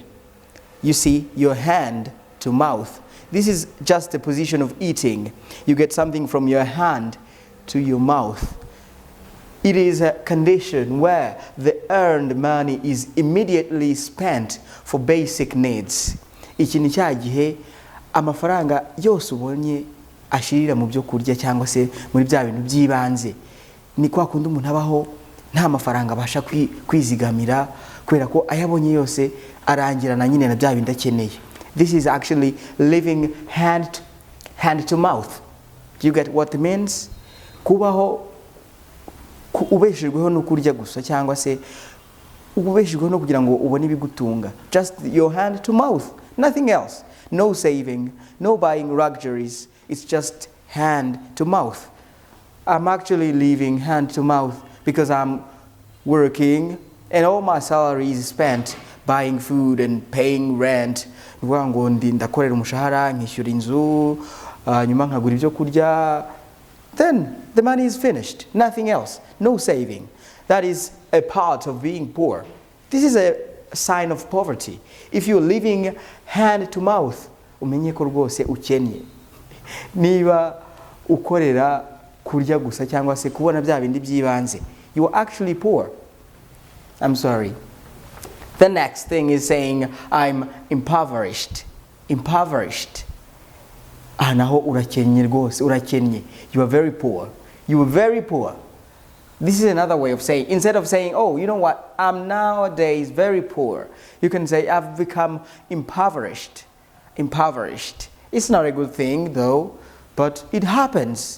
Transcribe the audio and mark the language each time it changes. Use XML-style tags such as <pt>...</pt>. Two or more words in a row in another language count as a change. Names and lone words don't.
<en>You see, your hand to mouth. This is just the position of eating. You get something from your hand to your mouth. It is a condition where the earned money is immediately spent for basic needs.</en> <rw>Iki ni cya gihe amafaranga yose ubonye ashirira mu byo kurya cyangwa se muri bya bintu by'ibanze. Ni kwa kundi umuntu abaho nta mafaranga abasha kwizigamira kubera ko ayabonye yose arangirana nyine na bya bintu akeneye.</rw> <en>This is actually living hand to mouth. Do you get what it means?</en> <rw>Kubaho ubeshejweho no kurya gusa cyangwa se ubeshejweho no kugira ngo ubone ibigutunga.</rw> <en>Just your hand to mouth, nothing else. No saving, no buying luxuries. It's just hand to mouth. I'm actually living hand to mouth because I'm working and all my salary is spent buying food and paying rent.</en> <rw>Ngo ndakorera umushahara nkishyura inzu nyuma nkagura ibyo kurya.</rw> <en>Then the money is finished. Nothing else. No saving. That is a part of being poor. This is a sign of poverty. If you're living hand to mouth,</en> <rw>umenye ko rwose ukennye. Niba ukorera kurya gusa cyangwa se kubona bya bindi by'ibanze,</rw> <en>you are actually poor. I'm sorry. The next thing is saying I'm impoverished. Impoverished.</en> <rw>Naho urakennye rwose, urakennye.</rw> <en>You are very poor. You are very poor. This is another way of saying, instead of saying, oh, you know what, I'm nowadays very poor, you can say I've become impoverished. Impoverished. It's not a good thing though, but it happens.</en>